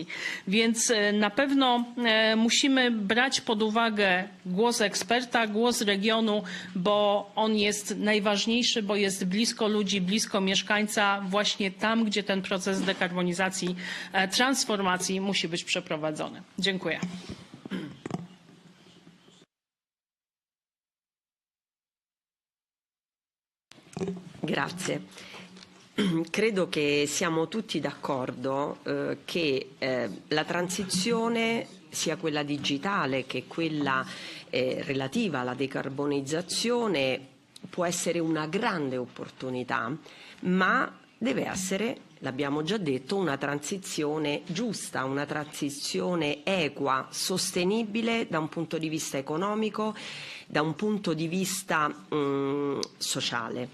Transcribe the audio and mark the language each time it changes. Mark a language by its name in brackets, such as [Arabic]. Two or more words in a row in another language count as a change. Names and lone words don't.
[Polish] Więc na pewno musimy brać pod uwagę głos eksperta, głos regionu, bo on jest najważniejszy, bo jest blisko ludzi, blisko mieszkańca, właśnie tam, gdzie ten proces dekarbonizacji, transformacji musi być przeprowadzony. Dziękuję. [Italian] Grazie. Credo che siamo tutti d'accordo che la transizione, sia quella digitale che quella relativa alla decarbonizzazione, può essere una grande opportunità, ma deve essere, l'abbiamo già detto, una transizione giusta, una transizione equa, sostenibile da un punto di vista economico, da un punto di vista sociale.